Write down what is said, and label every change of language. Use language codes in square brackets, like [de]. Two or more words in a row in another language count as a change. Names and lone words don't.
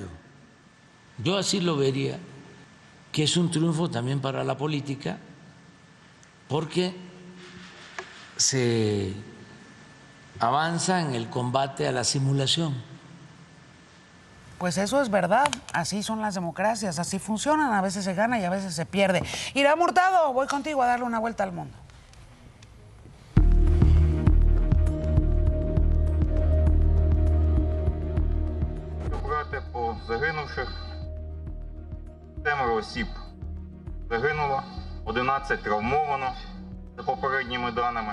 [es] Yo así lo vería, que es un triunfo también para la política, porque se avanza en el combate a la simulación. Pues eso es verdad, así son las democracias, así funcionan, a veces se gana y a veces se pierde. Irán Hurtado, voy contigo a darle una vuelta al mundo. [uk] По загинувших 7 осіб загинуло, 11 травмовано, за попередніми даними.